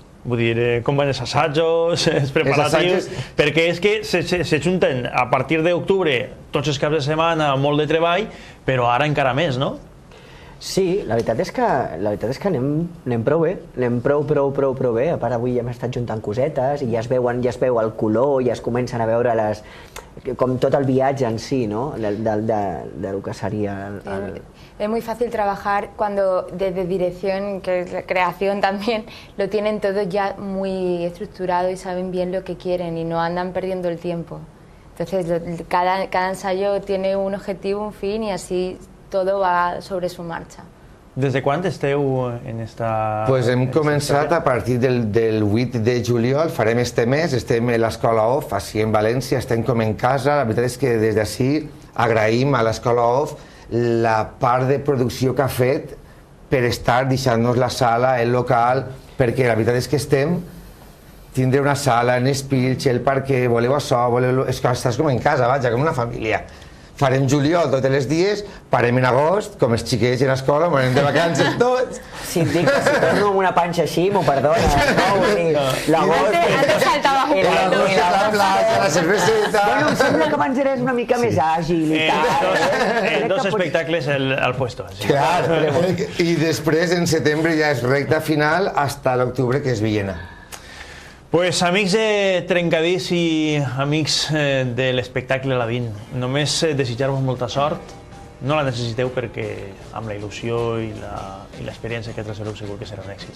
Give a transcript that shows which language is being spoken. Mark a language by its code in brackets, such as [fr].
[ca] Vull dir, com van els assajos, els preparatius, perquè és que se junten a partir d'octubre tots els caps de setmana, molt de treball, però ara encara més, no? Sí, la veritat és que anem prou bé, anem prou bé. A part, avui hem estat juntant cosetes i ja es veu el color, ja es comencen a veure com tot el viatge en si, ¿no? [es] de lo que sería Es muy fácil trabajar cuando desde dirección, que es la creación también, lo tienen todo ya muy estructurado y saben bien lo que quieren y no andan perdiendo el tiempo. Entonces cada ensayo tiene un objetivo, un fin, y así todo va sobre su marcha. [ca] Des de quan esteu en esta... Pues hem començat a partir del 8 de juliol, farem este mes, estem a l'Escola OFF, així en València, estem com en casa. La veritat és que des d'ací agraïm a l'Escola OFF la part de producció que ha fet per estar deixant-nos la sala, el local, perquè la veritat és que tindre una sala en Espilx, el parquet, voleu això, és que estàs com en casa, vaja, com una família. farem juliol tots els dies, parem en agost, com els xiquets en l'escola, anem de vacances tots. Si et dic que si torno amb una panxa així, m'ho perdones, no? Vull dir, l'agost... [es] Antes faltaba jugar. [ca] La platja, la cerveseta... Bueno, em sembla que abans eres una mica més àgil i tal. En dos espectacles al puesto. Sí. Claro, i després en setembre ja és recta final hasta l'octubre, que és Villena. Pues amics de Trencadís i amics de l'espectacle Aladín, només desitjar-vos molta sort. No la necessiteu perquè amb la il·lusió i l'experiència que trasereu segur que serà un èxit.